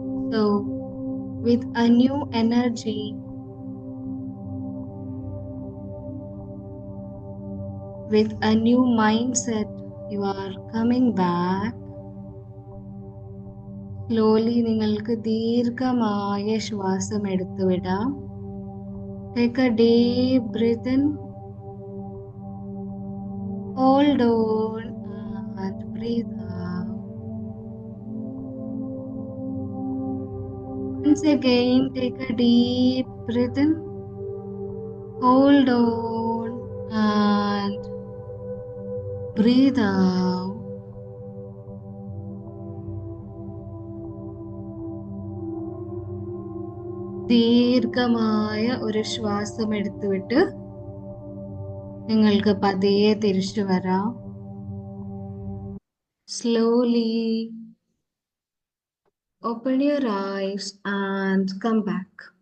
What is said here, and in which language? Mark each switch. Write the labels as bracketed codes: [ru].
[en] So, with a new energy, with a new mindset, you are coming back. [ml] Slowly നിങ്ങൾക്ക് ദീർഘമായ ശ്വാസം എടുത്തു വിടാം. [en] Take a deep breath in. Hold on and breathe out. Once again, take a deep breath in. Hold on and breathe out. [ml] ദീർഘമായ ഒരു ശ്വാസം എടുത്തുവിട്ട് നിങ്ങൾക്ക് പതിയെ തിരിച്ചു വരാം. [en] Slowly open your eyes and come back.